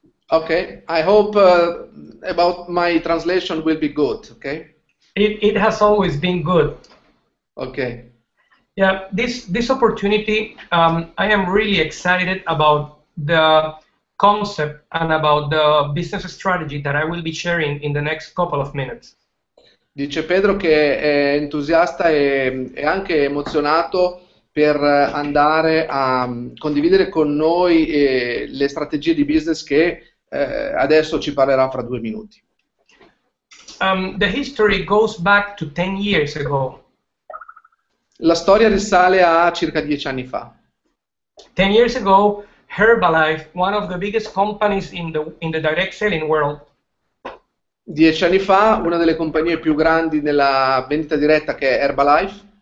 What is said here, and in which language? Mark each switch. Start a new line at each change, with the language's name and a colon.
English: Okay, I hope about my translation will be good, okay? It has always been good. Okay. Yeah, this opportunity, I am really excited about the concept and about the business strategy that I will be sharing in the next couple of minutes.
Italian: Dice Pedro che è entusiasta e anche emozionato per andare a condividere con noi le strategie di business che adesso ci parlerà fra 2 minuti.
English: The history goes back to 10 years ago.
Italian: La storia risale a circa 10 anni fa.
English: 10 years ago, Herbalife, one of the biggest companies in the direct selling world,
Italian: 10 anni fa, una delle compagnie più grandi nella vendita diretta, che è Herbalife,